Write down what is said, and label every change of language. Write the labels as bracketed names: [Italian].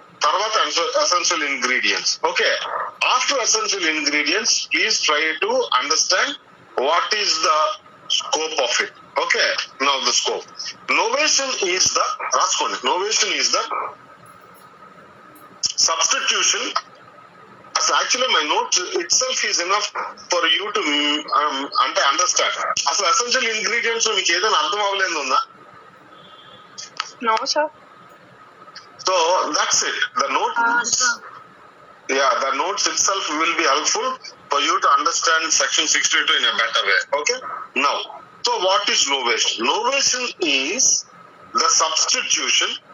[Telugu] తర్వాత [English] essential ingredients. Okay, after essential ingredients, please try to understand what is the scope of it. Okay, now the scope. Novation is the, [Telugu] రాసుకోండి, [English] novation is the substitution. So actually my note itself is enough for you to [Telugu] అంటే [English] Understand. [Telugu] అసలు essential ingredients మీకు ఏదైనా అర్థం అవ్వలేదు ఉందా? [English] No sir. So that's it. The note, yeah, the notes itself will be helpful for you to understand section 62 in a better way. Okay, now so what is novation? Novation is the substitution